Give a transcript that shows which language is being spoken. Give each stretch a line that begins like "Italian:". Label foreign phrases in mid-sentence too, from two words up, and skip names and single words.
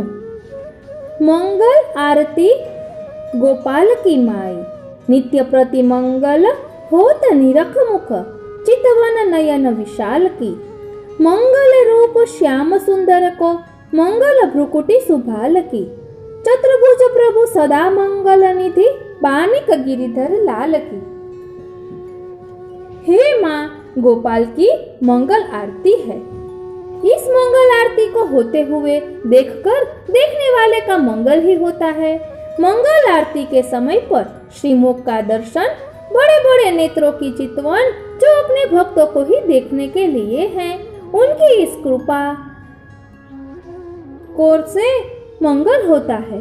Braj: मंगल आरती गोपाल की माई, नित्य प्रति मंगल होत निरख मुख, चितवन नयन विशाल की. मंगल रूप श्याम सुंदर को, मंगल भ्रुकुटी सुभाल की. ચતુર્ભુજ प्रभु सदा मंगल निधि, बानिक गिरिधर लाल की.
Hindi: हे माँ, गोपाल की मंगल आरती है. इस मंगल आरती को होते हुए देखकर देखने वाले का मंगल ही होता है. मंगल आरती के समय पर श्रीमुख का दर्शन, बड़े बड़े नेत्रों की चितवन जो अपने भक्तों को ही देखने के लिए हैं, उनकी इस कृपा कोर से मंगल होता है.